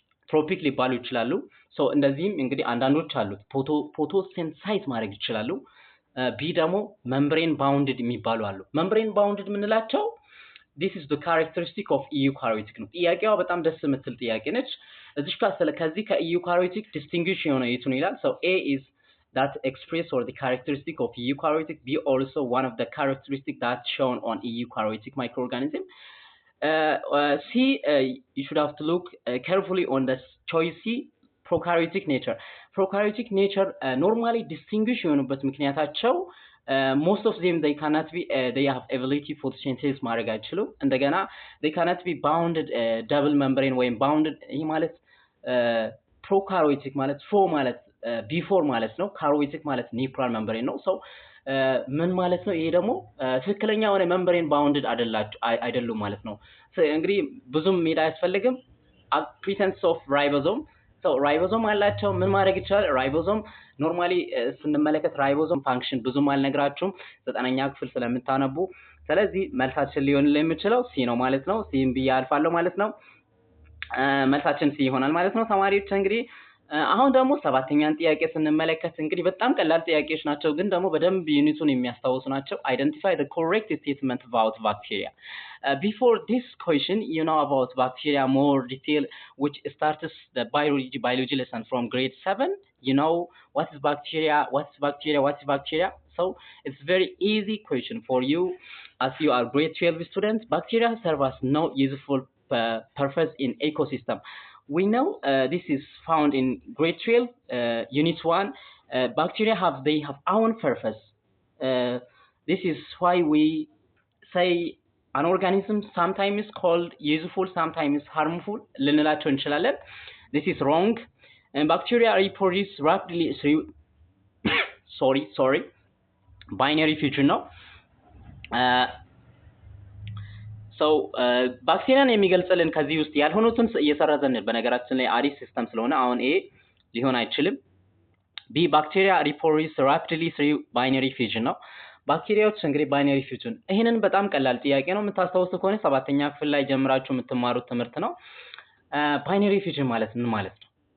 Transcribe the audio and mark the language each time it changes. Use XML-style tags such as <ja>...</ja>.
<am>ትሮፒክ ሊባሉ ይችላሉ። ሶ እንደዚህም እንግዲህ አንዳንዶች አሉት ፎቶሲንተሳይዝ ማድረግ ይችላሉ። ቢ ደግሞ መምብሬን ባውንድድ የሚባሉ አሉ። መምብሬን ባውንድድ የምንላቸው</am> <en>this is the characteristic of eukaryotic</en> <am>ነው። ጥያቄዋ በጣም ደስ የምትል ጥያቄ ነች። እዚህ ጋር ከዚህ ከeukaryotic distinguish የሆነ የቱን ይላል?</am> <en>so A is that express or the characteristic of eukaryotic be also one of the characteristics that's shown on a eukaryotic microorganism. C, you should have to look carefully on the choice C, prokaryotic nature. Prokaryotic nature normally distinguish</en> <am>የሆኑበት ምክንያታቸው</am> <en>most of them they cannot be they have ability photosynthesis</en> <am>ማድረግ አይችሉም። እንደገና</am> <en>they cannot be bounded double membrane ወይም bounded</en> <am>ይሄ ማለት prokaryotic ማለት pro ማለት before ማለት ነው። karyotic ማለት nuclear membrane ነው። so ምን ማለት ነው? ይሄ ደግሞ ትክክለኛ የሆነ membrane bounded አይደሉም ማለት ነው። እንግዲህ ብዙም ሜዳ አያስፈልግም።</am> <en>presence of ribosome</en> <am>so ribosome አላቸው። ምን ማድረግ ይችላል? ribosome ኖርማሊ ስንመለከት ribosome function ብዙም አልነግራችሁም 9ኛ ክፍል ስለምታነቡ። ስለዚህ መልሳችን ሊሆን የሚችለው ሲ ነው ማለት ነው። ሲም ብዬ አልፋለሁ ማለት ነው። መልሳችን ሲ ይሆናል ማለት ነው። ተማሪዎች እንግዲህ አሁን ደግሞ 7ኛን ጥያቄ ስንመለከት እንግዲህ በጣም ቀላል ጥያቄዎች ናቸው፣ ግን ደግሞ በደንብ ዩኒቱን የሚያስታውሱ ናቸው።</am> <en>identify the correct statement about bacteria. Before this question, you know about bacteria more detail, which starts the biology lesson from grade 7. You know what is bacteria, what's bacteria. So it's very easy question for you as you are grade 12 students. Bacteria serve as no useful purpose in ecosystem. We know this is found in grade 12 unit 1. Bacteria have own purpose. This is why we say an organism sometimes called useful, sometimes harmful.</en> <am>ልንላቸው እንችላለን።</am> <en>This is wrong. And bacteria reproduce rapidly through sorry binary fusion</en> <am>ነው። so ባክቴሪያን የሚገልጽልን ከዚህ ውስጥ ያልሆኑትን እየሰረዘን በነገራችን ላይ አዲስ ሲስተም ስለሆነ አሁን ኤ ሊሆን አይችልም። ቢ ባክቴሪያ</am> <en>reproduce rapidly through binary fusion</en> <am>ነው። ባክቴሪያዎች እንግዲህ ባይነሪ ፊውዥን ይሄንን በጣም ቀላል ጥያቄ ነው። የምታስታውሱ ከሆነ 7ኛ ክፍል ላይ ጀምራችሁ የምትማሩት ትምህርት ነው። ባይነሪ ፊውዥን ማለት ምን ማለት ነው?</am>